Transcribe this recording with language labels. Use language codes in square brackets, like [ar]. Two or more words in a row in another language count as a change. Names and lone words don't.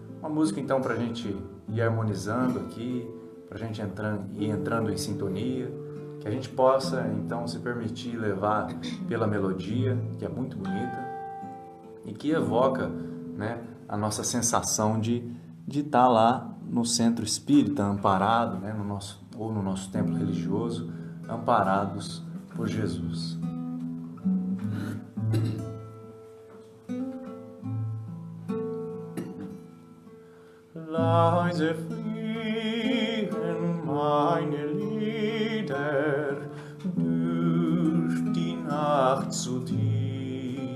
[pt] música então para a gente ir harmonizando aqui, para a gente ir entrando em sintonia, que a gente possa então se permitir levar pela melodia, que é muito bonita, e que evoca, né, a nossa sensação de estar lá no centro espírita, amparado, né, no nosso templo religioso, amparados por Jesus. [de] Leise fliegen meine Lieder durch die Nacht zu dir.